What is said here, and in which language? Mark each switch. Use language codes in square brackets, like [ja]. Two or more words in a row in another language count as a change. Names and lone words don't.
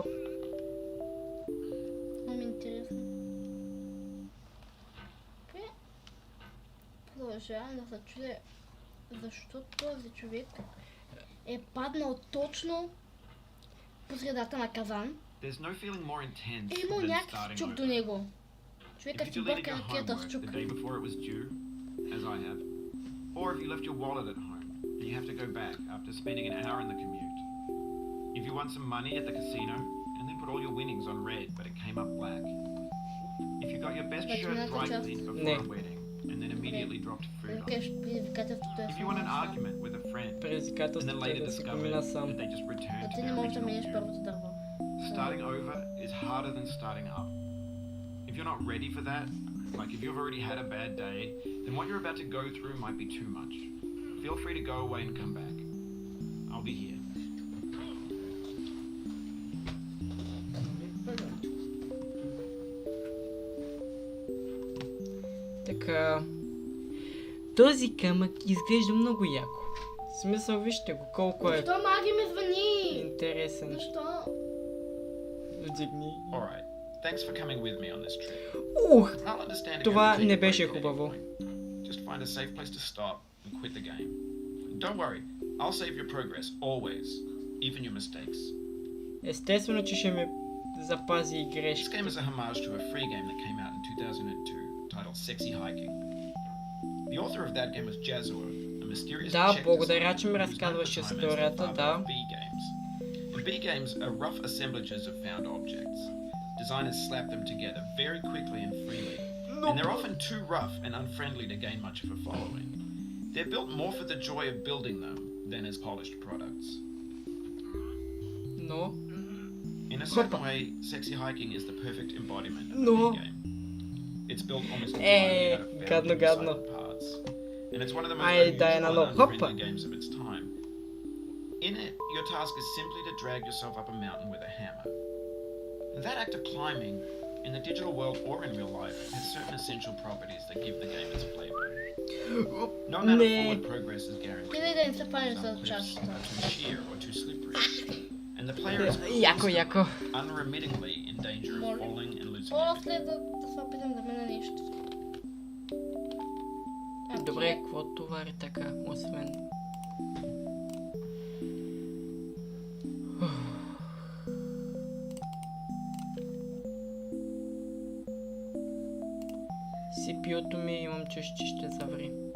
[bg] Много ми е интересно. Продължавам да се чудя защо този човек е паднал точно по средата на казан. [en] There's no feeling more intense [bg] Е имал [en] than [bg] някакъв [en] starting [bg] чук до [en] over. [bg] него. [en] If [bg] Човека [en] you [bg] си [en] deleted [bg] бърка [en] your [bg] ракета с [en] homework [bg] чук. [en] the day before it was due, as I have, or if you left your wallet at home and you have to go back after spending an hour in the commute. If you won some money at the casino and then put all your winnings on red but it came up black. If you got your best But shirt not the dry just- cleaned before a wedding and then immediately dropped food on it. [bg] Викаш, предизвикателството е [en] If you won an [bg] само. [en] argument with a friend and then [bg] Предизвикателството е [en] later [bg] да си го [en] discovered [bg] мина сам. [en] that they just [bg] А [en] returned to [bg] ти не [en] their [bg] можеш да [en] original [bg] минеш [en] view. [bg] първото дърво. [en] Starting over is harder than starting up. If you're not ready for that, like if you've already had a bad day, then what you're about to go through might be too much. Feel free to go away and come back. I'll be here. [bg] Така... Този камък изглежда много яко. В смисъл, вижте го, колко е Защо Маги ми звъни? интересен. Защо? Вдигни. [en] Alright, thanks for coming with me on this trip. [bg] Ух! [en] I'll understand if [bg] Това [en] you have to take [bg] не [en] a break [bg] беше [en] at any [bg] хубаво. [en] point. Just find a safe place to stop and quit the game. Don't worry, I'll save your progress, always. Even your mistakes. [bg] Естествено, че ще ми запази и [en] This [bg] грешки. [en] game is a homage to a free game that came out in 2002 titled Sexy Hiking. The author of that game was Jazor, a mysterious [bg] Да, [en] Czech [bg] благодаря, [en] designer [bg] че ми [en] who was known [bg] разказваш [en] at the time as the [bg] историята, [en] father [bg] да. [en] of B games. And B games are rough assemblages of found objects. Designers slap them together very quickly and freely, and they're often too rough and unfriendly to gain much of a following. They're built more for the joy of building them than as polished products. [bg] Но... [en] In a certain way, Sexy Hiking is the perfect embodiment of No. a B game. It's built almost entirely out of [bg] гадно, [en] found [bg] гадно. [en] recycled parts, and it's one of the most [bg] Ай, дай една [en] unusual and [bg] нова. Хопа. [en] unfriendly games of its time. In it, your task is simply to drag yourself up a mountain with a hammer. And that act of climbing, in the digital world or in real life, has certain essential properties that give the game its flavor. No amount of [bg] Не. [en] forward progress is guaranteed. [bg] Ти да не се панеш Some за [en] cliffs [bg] частата. [en] are too sheer or too slippery, and the player is [bg] Яко, яко. [en] unremittingly in danger of [bg] Моля. [en] falling and losing everything. [bg] После да се опитам да мина нещо. Добре, какво товари така, освен... CPU-то ми имам чувство, че ще заври.